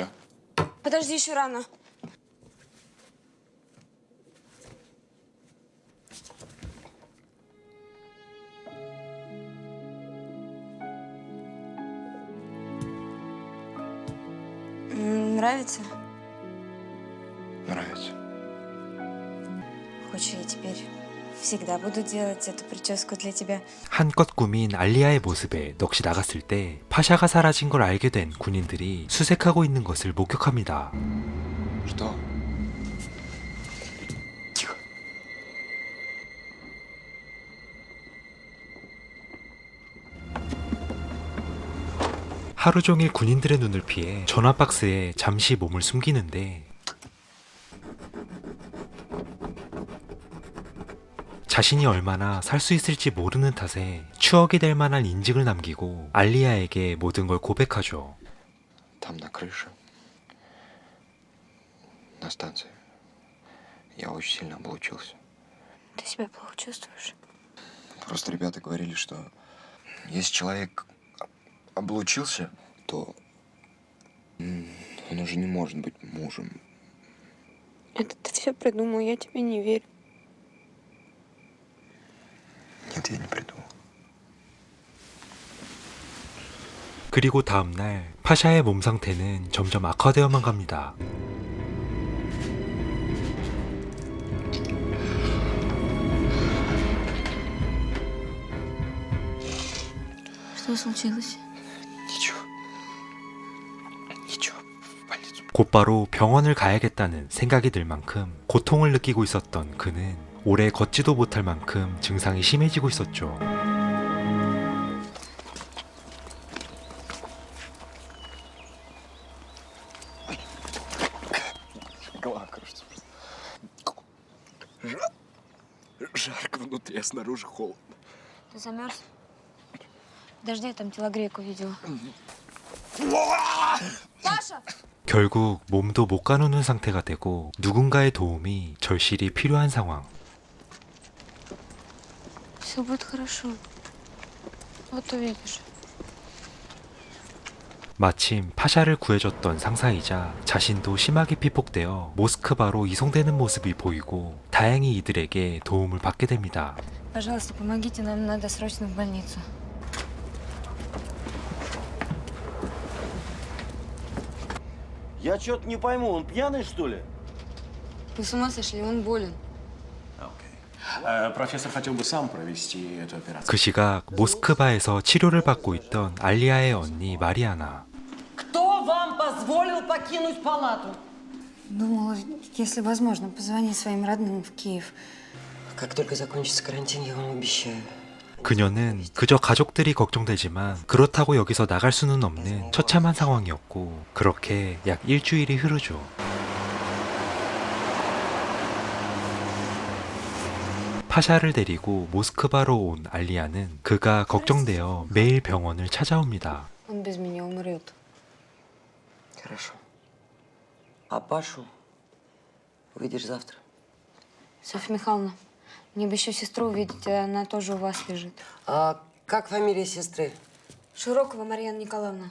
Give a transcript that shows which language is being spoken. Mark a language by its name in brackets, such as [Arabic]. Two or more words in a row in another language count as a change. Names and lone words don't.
[Russian] Подожди, еще рано. Нравится? Нравится. Хочешь, я теперь всегда буду делать эту прическу для тебя? [Korean] 한껏 꾸민 알리아의 모습에 넋이 나갔을 때 파샤가 사라진 걸 알게 된 군인들이 수색하고 있는 것을 목격합니다. [Russian] Что? Тихо. [Korean] 하루 종일 군인들의 눈을 피해 전화 박스에 잠시 몸을 숨기는데 자신이 얼마나 살 수 있을지 모르는 탓에 추억이 될 만한 인직을 남기고 알리아에게 모든 걸 고백하죠. [Russian] Там на крыше, на станции, я очень сильно облучился. Ты себя плохо чувствуешь? Просто ребята говорили, что если человек облучился, то он уже не может быть мужем. Это ты все придумал, я тебе не верю. Нет, я не придумал. [Korean] 그리고 다음날 파샤의 몸 상태는 점점 악화되어만 갑니다. [Russian] Что случилось? Ничего. Ничего. В больницу. [Korean] 곧바로 병원을 가야겠다는 생각이 들 만큼 고통을 느끼고 있었던 그는 오래 걷지도 못할 만큼 증상이 심해지고 있었죠. [Russian] Голова кружится просто. Жарко внутри, а снаружи холодно. Ты замерз? Подожди, я там телогрейку видела. [Korean] 결국 몸도 못 가누는 상태가 되고 누군가의 도움이 절실히 필요한 상황. [Russian] Все будет хорошо. Вот увидишь. [Korean] 마침 파샤를 구해줬던 상사이자 자신도 심하게 피폭되어 모스크바로 이송되는 모습이 보이고 다행히 이들에게 도움을 받게 됩니다. [Russian] Пожалуйста, помогите, нам надо срочно в больницу. Я что-то не пойму, он пьяный, что ли? Вы с ума сошли, он болен. Профессор хотел бы сам провести эту операцию. [Korean] 그 시각 모스크바에서 치료를 받고 있던 알리아의 언니 마리아나. [Russian] Кто вам позволил покинуть палату? Думала, если возможно, позвони своим родным в Киев. Как только закончится карантин, я вам обещаю. [Korean] 그녀는 그저 가족들이 걱정되지만 그렇다고 여기서 나갈 수는 없는 처참한 상황이었고 그렇게 약 일주일이 흐르죠. 파샤를 데리고 모스크바로 온 알리아는 그가 걱정되어 매일 병원을 찾아옵니다. [Russian] Он без меня умрет. Хорошо. А Пашу увидишь завтра. Софья Михайловна, мне бы еще сестру увидеть, она тоже у вас лежит. А как фамилия сестры? Широкова Марьяна Николаевна.